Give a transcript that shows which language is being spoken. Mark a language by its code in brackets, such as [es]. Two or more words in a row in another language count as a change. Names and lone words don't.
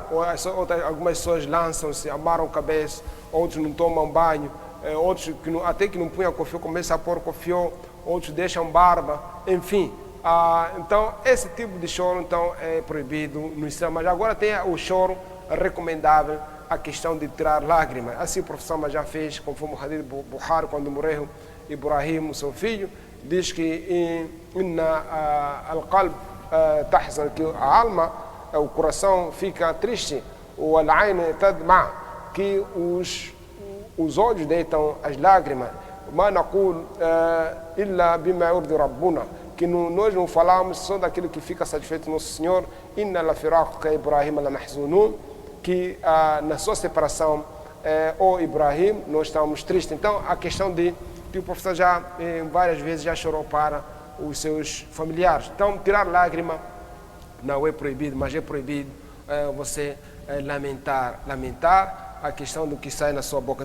[pt] Algumas pessoas lançam-se, amaram a cabeça, outros não tomam banho, outros até que não punham cofió, começam a pôr cofió, outros deixam barba, enfim. Então, esse tipo de choro então, é proibido no Islã. Mas agora tem o choro recomendável, a questão de tirar lágrimas. Assim o professor já fez, conforme o hadith Bukhari, quando morreu Ibrahim, seu filho, diz que [ar] القلب تحزن, [pt] que a alma, o coração fica triste, o [ar] العين تدمع, [pt] que os olhos deitam as lágrimas. [ar] ما نقول إلا بما يرضي ربنا, [pt] que nós não falamos só daquilo que fica satisfeito nosso Senhor. [ar] إنا لفراقك إبراهيم لمحزونون, [pt] que na sua separação, Ibrahim, nós estamos tristes. Então a questão que o professor já várias vezes já chorou para os seus familiares. Então tirar lágrima não é proibido, mas é proibido você lamentar a questão do que sai na sua boca.